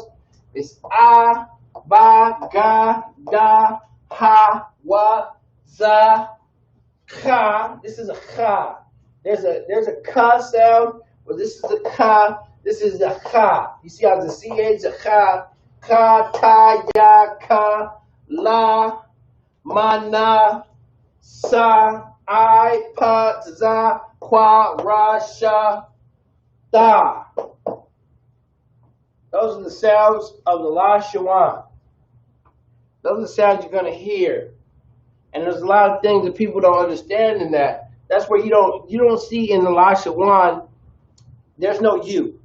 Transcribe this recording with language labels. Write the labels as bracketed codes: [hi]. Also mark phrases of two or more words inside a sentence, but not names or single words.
[en] It's A, Ba, Ga, Da, Ha, Wa, Za, Ka. This is a Ka. There's a Ka sound, but this is a Ka. This is a Ka. You see how the CH is a Ka. Ka, Ta, Ya, Ka, La, Ma, Sa, I, Pa, Za, Kwa, Ra, Sha, Da. Those are the sounds of the Lashawan. Those are the sounds you're going to hear. And there's a lot of things that people don't understand in that. That's where you don't see in the Lashawan, there's no you.